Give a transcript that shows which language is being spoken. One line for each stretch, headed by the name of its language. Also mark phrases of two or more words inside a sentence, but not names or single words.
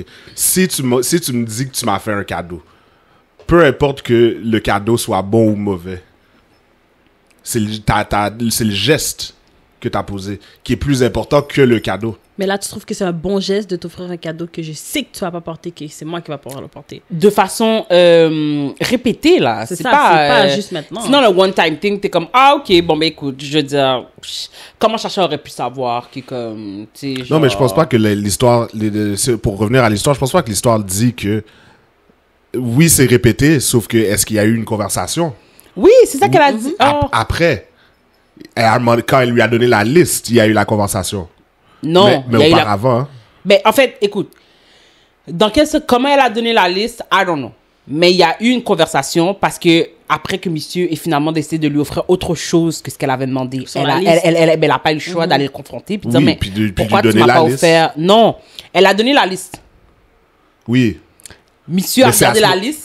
French: Si tu me dis que tu m'as fait un cadeau, peu importe que le cadeau soit bon ou mauvais, c'est le geste que t'as posé qui est plus important que le cadeau. Mais là, tu trouves que c'est un bon geste de t'offrir un cadeau que je sais que tu vas pas porter, que c'est moi qui va pouvoir le porter. De façon répétée, là. C'est pas juste maintenant. Sinon, le
English: one-time thing,
French: t'es comme, ah, ok, bon, ben écoute, je veux dire, comment Chacha aurait pu savoir que, comme, tu sais, genre... Non, mais je pense pas que l'histoire, pour revenir à l'histoire, je pense pas que l'histoire dit que, oui, c'est répété, sauf que, est-ce qu'il y a eu une conversation? Oui, c'est ça qu'elle a dit. Après, quand elle lui a donné la liste, il y a eu la conversation. Non. Mais auparavant. Ben, en fait, écoute, comment elle a donné la liste,
English: I don't know.
French: Mais il y a eu une conversation parce que après que monsieur ait finalement décidé de lui offrir autre chose que ce qu'elle avait demandé, elle n'a pas eu le choix d'aller le confronter puis dire, mais pourquoi tu m'as pas offert? Non, elle a donné la liste. Oui. Monsieur a regardé la liste.